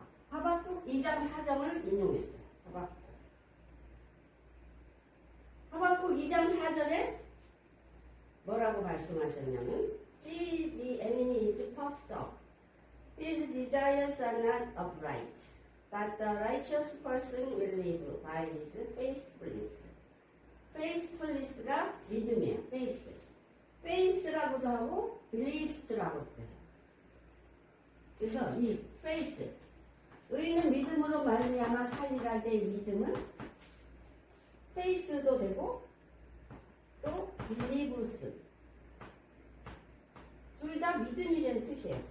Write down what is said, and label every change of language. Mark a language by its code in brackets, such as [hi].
[ko] 하박국 2장 4절을 인용했어요. 하박국 2장 4절에 뭐라고 말씀하셨냐면 [en] See the enemy is puffed up. His desires are not upright. But the righteous person will live by his faithfulness. [ko] faithfulness가 믿음이에요. faith. faith라고도 하고 believed라고도 해요. 그래서 이 faith, 의는 믿음으로 말미암아 살리라 할 때 믿음은 faith도 되고 또 believes, 둘 다 믿음이라는 뜻이에요.